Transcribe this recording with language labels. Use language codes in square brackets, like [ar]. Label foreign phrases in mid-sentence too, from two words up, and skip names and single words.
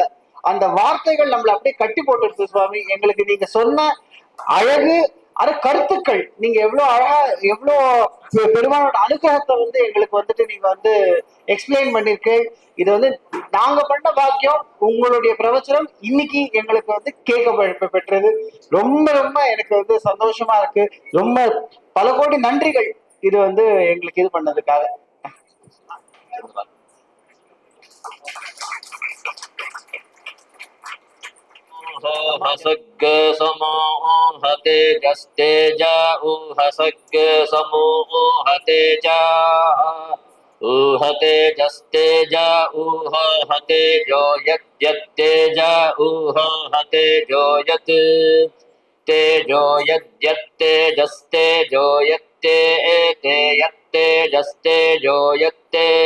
[ta] அந்த வார்த்தைகள் நம்மள அப்படியே கட்டி போட்டுருக்கு. சுவாமி எங்களுக்கு நீங்க சொன்ன அழகு கருத்துக்கள், நீங்க எவ்வளவு அழகா எவ்வளவு பெருமானோட அனுகிரகத்தை எங்களுக்கு நீங்க எக்ஸ்பிளைன் பண்ணிருக்கு. இது நாங்க பண்ண பாக்கியம். உங்களுடைய பிரவச்சனம் இன்னைக்கு எங்களுக்கு கேட்க பெற்றது. ரொம்ப ரொம்ப எனக்கு சந்தோஷமா இருக்கு. ரொம்ப பல கோடி நன்றிகள் இது எங்களுக்கு இது பண்ணதுக்காக. [sa] हसग् समूहते जस्तेज ऊहसग् समूहते च ऊहते जस्तेज ऊहते जो यद्यत्तेज ऊहते जो यत् तेजो यद्यत्तेजस्तेजो यत्ते एते यत्तेजस्तेजो यत्ते